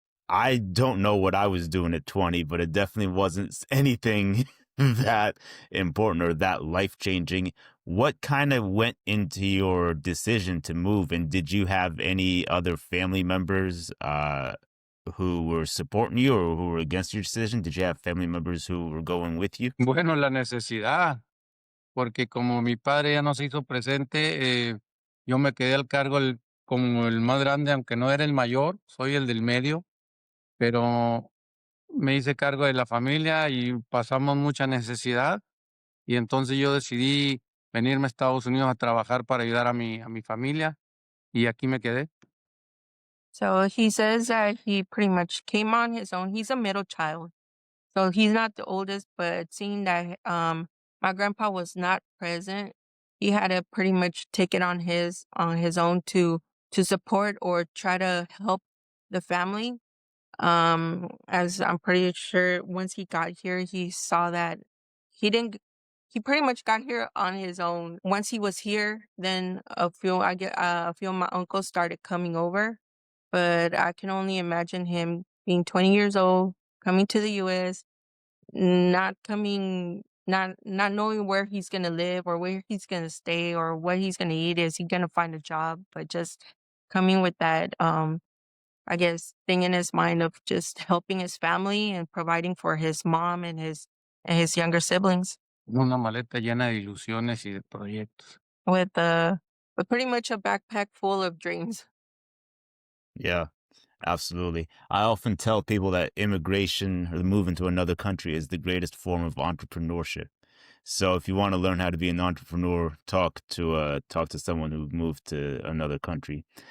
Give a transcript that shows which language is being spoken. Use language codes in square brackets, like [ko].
[en] I don't know what I was doing at 20, but it definitely wasn't anything that important or that life changing. What kind of went into your decision to move? And did you have any other family members who were supporting you or who were against your decision? Did you have family members who were going with you? [es] Bueno, la necesidad, porque como mi padre ya no se hizo presente, yo me quedé al cargo como el más grande, aunque no era el mayor, soy el del medio, pero me hice cargo de la familia y pasamos mucha necesidad y entonces yo decidí venirme a Estados Unidos a trabajar para ayudar a mi familia y aquí me quedé. [en] So he says that he pretty much came on his own. He's a middle child. So he's not the oldest, but seeing that my grandpa was not present, he had to pretty much take it on his own to support or try to help the family. As I'm pretty sure once he got here, he saw that he didn't. He pretty much got here on his own. Once he was here, then a few of my uncles started coming over, but I can only imagine him being 20 years old, coming to the US, not knowing where he's gonna live or where he's gonna stay or what he's gonna eat. Is he gonna find a job? But just coming with that I guess thing in his mind of just helping his family and providing for his mom and his younger siblings [es] Una maleta llena de ilusiones y de proyectos. [en] with uh with pretty much a backpack full of dreams. Yeah, absolutely. I often tell people that immigration or moving to another country is the greatest form of entrepreneurship. So if you want to learn how to be an entrepreneur, talk to someone who moved to another country.